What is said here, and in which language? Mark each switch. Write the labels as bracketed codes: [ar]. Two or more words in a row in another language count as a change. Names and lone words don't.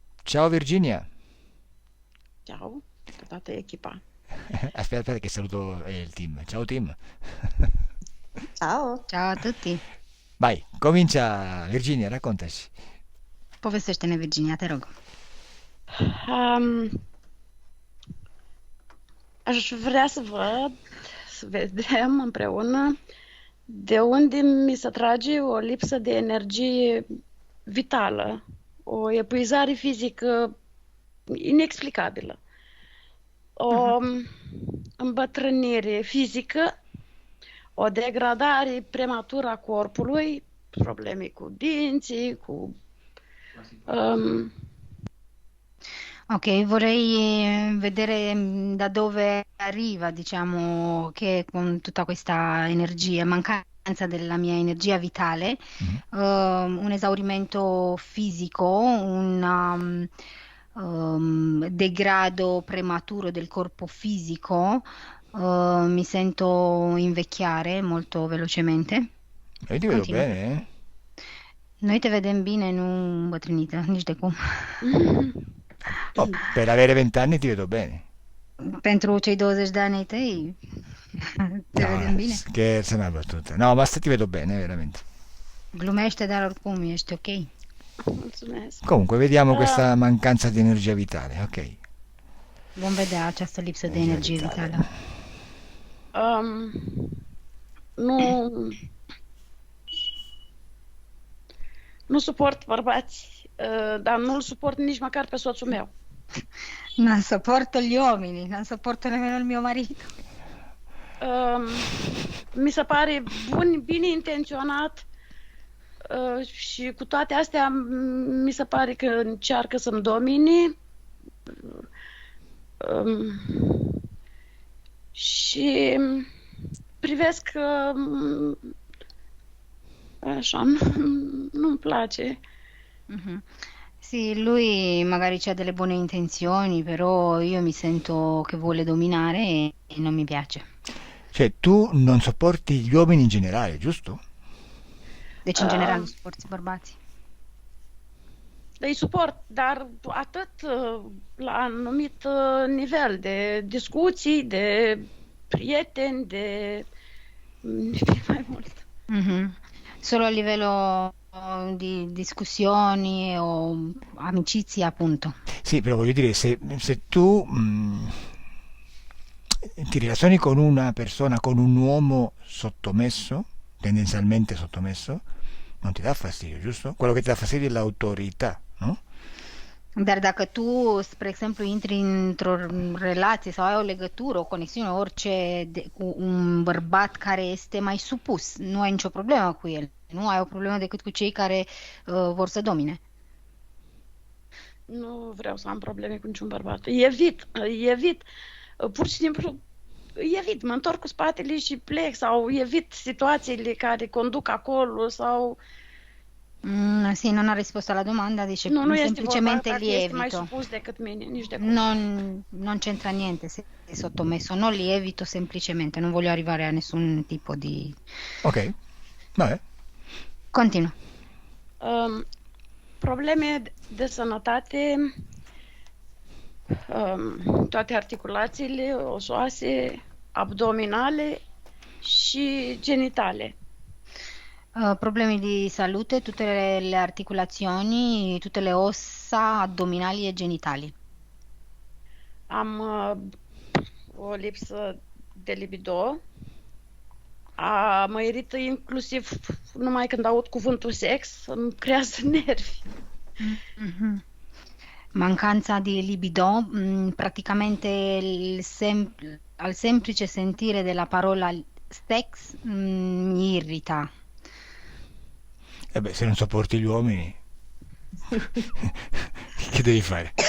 [it] Ciao Virginia. Ciao, tutta echipa. Aspetta che saluto il team. Ciao team. Ciao. Ciao a tutti. Vai, comincia Virginia, raccontaci. [ro] Povestește-ne, Virginia, te rog. Um, Aș vrea să vedem împreună de unde mi se trage o lipsă de energie vitală, o epuizare fizică inexplicabilă, o îmbătrânire fizică, o degradare prematură a corpului, probleme cu dinții, cu... Um, [it] Ok, vorrei vedere da dove arriva, diciamo, che con tutta questa energia, mancanza della mia energia vitale, un esaurimento fisico, degrado prematuro del corpo fisico, mi sento invecchiare molto velocemente. Io ti vedo Continua. bene, eh? [ro] Noi te vedem bine, nu îmbătrânită, nici de cum. [it] Oh, per avere 20 anni ti vedo bene. [ro] Pentru cei 20 de ani ai tăi, te vedem [it] No, [ro] bine. [it] scherzo, è una battuta. No, ma ti vedo bene, veramente. [ro] Glumește, dar oricum ești ok. mulțumesc. [it] Comunque, vediamo questa mancanza di energia vitale, ok? [ro] Vom vedea această lipsă de Energie energie [it] vitale. [ro] vitală. Nu, nu suport bărbați, dar nu-l suport nici măcar pe soțul meu. [it] Non sopporto gli uomini, non sopporto nemmeno il mio marito. [ro] Mi se pare bine intenționat și cu toate astea mi se pare că încearcă să-mi domine și privesc așa, nu-mi place. Mhm. [it] Sì, lui magari ha delle buone intenzioni, però io mi sento che vuole dominare e non mi piace. Cioè, tu non sopporti gli uomini in generale, giusto? [ro] Deci, în general, nu suporți bărbații. Îi suport, dar atât la anumit nivel de discuții, de prieteni, de mai mult. Mhm. [it] Solo a livello di discussioni o amicizie, appunto. Sì, però voglio dire, se tu ti relazioni con una persona, con un uomo sottomesso, tendenzialmente sottomesso, non ti dà fastidio, giusto? Quello che ti dà fastidio è l'autorità, no? [ro] Dar dacă tu, spre exemplu, intri într-o relație sau ai o legătură, o conexiune, orice, cu un bărbat care este mai supus, nu ai nicio problemă cu el. Nu ai o problemă decât cu cei care vor să domine. Nu vreau să am probleme cu niciun bărbat. Evit. Pur și simplu evit. Mă întorc cu spatele și plec sau evit situațiile care conduc acolo sau... [it] Sì, non ha risposto alla domanda, dice [ro] Nu este [it] semplicemente [ro] vorba [it] li [ro] că este mai [it] evito. [ro] supus decât mine, nici de cum. [it] Non c'entra niente se è sottomesso, non li evito semplicemente, non voglio arrivare a nessun tipo di... Ok, vabbè. [ro] Continuă. Probleme de sănătate, toate articulațiile osoase, abdominale și genitale. [it] Problemi di salute, tutte le articolazioni, tutte le ossa addominali e genitali. [ro] Am o lipsă de libido. Mă irită inclusiv numai când aud cuvântul sex, îmi creează nervi. Mhm. [it] Mancanza di libido, praticamente al semplice sentire della parola sex mi irrita. E beh, se non sopporti gli uomini, che devi fare?